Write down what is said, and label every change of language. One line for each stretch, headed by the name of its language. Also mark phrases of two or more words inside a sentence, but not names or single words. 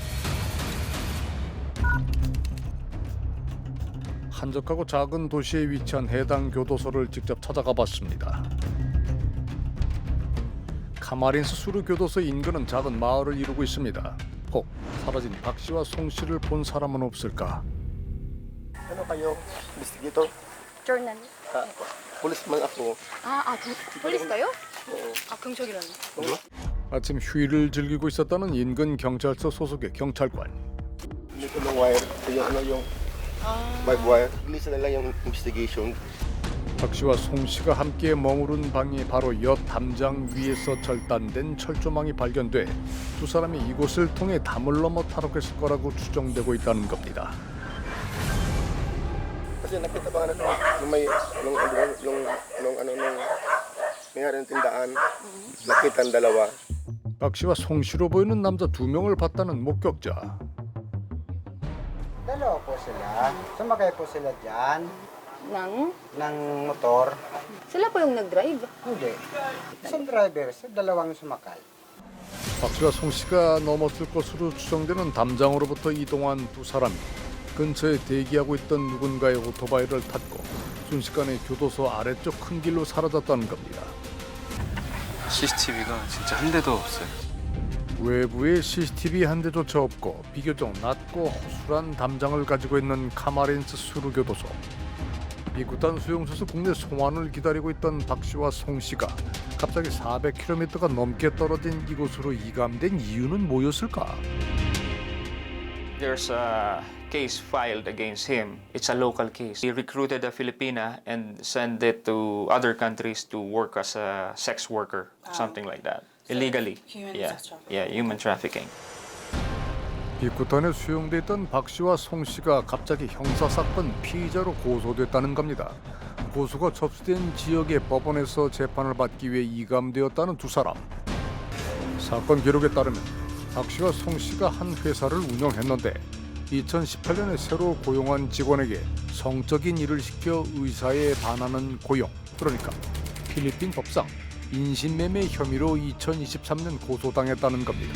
Korean: 한적하고 작은 도시에 위치한 해당 교도소를 직접 찾아가 봤습니다. 카마린스 수루 교도소 인근은 작은 마을을 이루고 있습니다. 혹 사라진 박 씨와 송 씨를 본 사람은 없을까?
Filipino: Ano kayo? Investigator?
English: Journalist.
Filipino: Policeman ako. police kayo?
Korean: 경찰이라는. 아침 휴일을 즐기고 있었다는 인근 경찰서 소속의 경찰관.
Filipino: Dito ng wire. Yung
English: barbed wire.
Filipino: Release na lang yung investigation.
Korean: 박 씨와 송 씨가 함께 머무른 방이 바로 옆 담장 위에서 절단된 철조망이 발견돼 두 사람이 이곳을 통해 담을 넘어 탈옥했을 거라고 추정되고 있다는 겁니다.
Filipino: Kasi nakita ba na nung may may tindahan. Nakita ang dalawa. 박 씨와 송 씨로 보이는 남자 2명을 봤다는 목격자. Dalawa po sila. Sumakay po sila dyan. Ng motor. Sila po yung nag-drive? Hindi. Isang driver, dalawang sumakay.
Korean: 박 씨와 송 씨가 넘었을 것으로 추정되는 담장으로부터 이동한 두 사람이 근처에 대기하고 있던 누군가의 오토바이를 탔고 순식간에 교도소 아래쪽 큰 길로 사라졌다는 겁니다. CCTV가 진짜 한 대도 없어요. 외부에 CCTV 한 대조차 없고 비교적 낮고 허술한 담장을 가지고 있는 카마린스 수루교도소. 비쿠탄 수용소에서 국내 송환을 기다리고 있던 박 씨와 송 씨가 갑자기 400km가 넘게 떨어진 이곳으로 이감된 이유는 뭐였을까?
English: There's a case filed against him. It's a local case. He recruited a Filipina and sent it to other countries to work as a sex worker, something like that. Illegally. Human trafficking.
Korean: 비쿠탄에 수용돼 있던 박 씨와 송 씨가 갑자기 형사사건 피의자로 고소됐다는 겁니다. 고소가 접수된 지역의 법원에서 재판을 받기 위해 이감되었다는 두 사람. 사건 기록에 따르면 박 씨와 송 씨가 한 회사를 운영했는데 2018년에 새로 고용한 직원에게 성적인 일을 시켜 의사에 반하는 고용, 그러니까 필리핀 법상 인신매매 혐의로 2023년 고소당했다는 겁니다.